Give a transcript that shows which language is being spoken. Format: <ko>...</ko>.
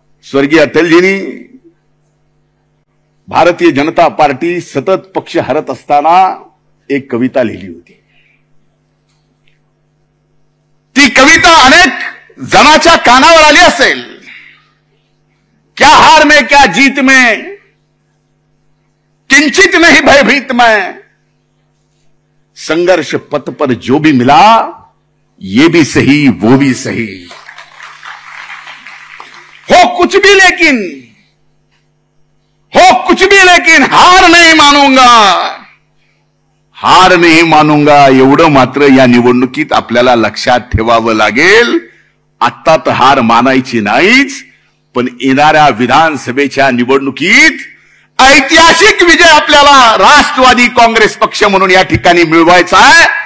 <mr>स्वर्गीय अटलजींनी भारतीय जनता पार्टी सतत पक्ष हरत असताना एक कविता लिहिली होती. ती कविता अनेक जणाच्या कानावर आली असेल.</mr> <hi>क्या हार में क्या जीत में, किंचित नहीं भयभीत मैं, संघर्ष पथ पर जो भी मिला ये भी सही वो भी सही, हो कुछ भी लेकिन हार नहीं मानूंगा, हार नहीं मानूंगा.</hi> <mr>एवढं मात्र या निवडणुकीत आपल्याला लक्षात ठेवावं लागेल. आत्ता तर हार मानायची नाहीच, पण येणाऱ्या विधानसभेच्या निवडणुकीत ऐतिहासिक विजय आपल्याला राष्ट्रवादी काँग्रेस पक्ष म्हणून या ठिकाणी मिळवायचा आहे.</mr>